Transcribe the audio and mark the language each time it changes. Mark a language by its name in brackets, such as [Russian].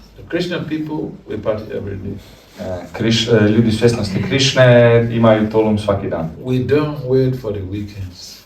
[English] The Christian people, we party every day. [Croatian] Ljudi svjesnosti Krišne imaju tulum svaki dan. [English] We don't wait for the weekends.